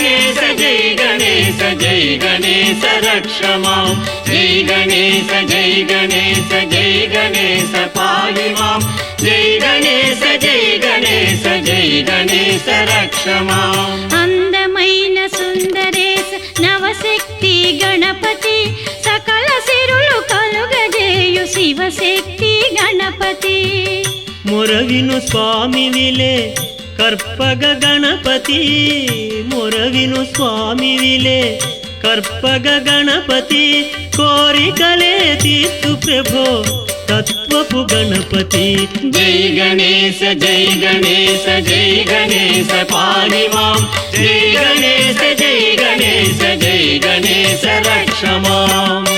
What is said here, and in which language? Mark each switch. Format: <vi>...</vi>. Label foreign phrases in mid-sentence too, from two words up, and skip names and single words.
<sa>गणेश रक्ष मां जय गणेश पाहि मां जय गणेश रक्ष मां</sa> <te>అందమైన సుందరేశ నవశక్తి గణపతి సకల సిరులు కలుగజేయు శివశక్తి గణపతి మొరవిను స్వామివిలే కర్పగ గణపతి మొరవిను స్వామివిలే కర్పగ గణపతి కోరికలే తీర్చు ప్రభో తత్వపు గణపతి</te> <sa>जय गणेश पाहि मां जय गणेश रक्ष मां</sa>